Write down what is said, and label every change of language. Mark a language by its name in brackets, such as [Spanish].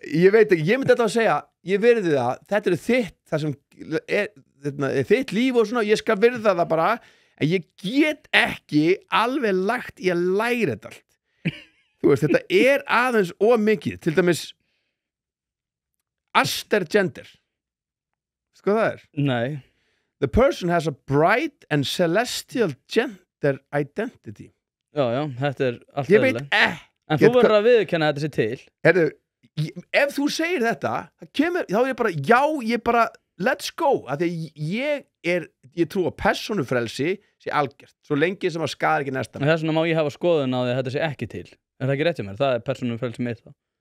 [Icelandic] Ég veit ekki, ég myndi þetta að segja, ég virði það, þetta er þitt, það sem er þitt líf og svona, ég skal virða það bara, en ég get ekki alveg lagt í að læra þetta allt. Þú veist, þetta er aðeins of mikið, til dæmis Astergender. Sko það er? Nei. [English] The person has a bright and celestial gender identity. [Icelandic] Já, þetta er allt ég veit En þú verður að viðurkenna að þetta sé til. Herru, ef þú segir þetta, þá er ég bara, já, ég bara, [English] let's go, [Icelandic] af því að ég trú að persónufrelsi sé algjört, svo lengi sem að skada ekki næstan. Þess vegna má ég hafa skoðun á því að þetta sé ekki til. Er það ekki rétt hjá mér? Það er persónufrelsi mitt þá.